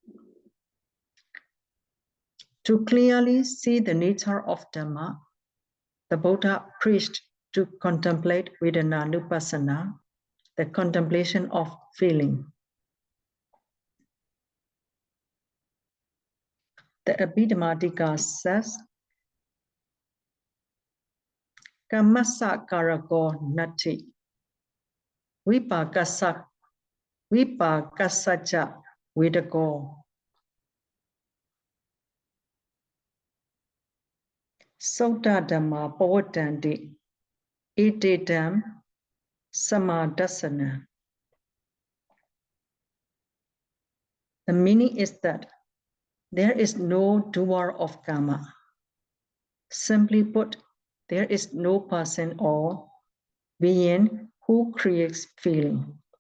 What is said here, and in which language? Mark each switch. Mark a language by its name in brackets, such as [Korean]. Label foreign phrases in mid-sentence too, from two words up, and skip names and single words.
[English] To clearly see the nature of Dhamma, the Buddha preached to contemplate Vedana-nupassana, the contemplation of feeling. The Abhidhammatika says, [Pali] Kamasa karako nati, vipakasaja vidako. Sota Dhamma pavatanti, itedam samadasana. [English] The meaning is that there is no doer of karma. Simply put, there is no person or being who creates feeling.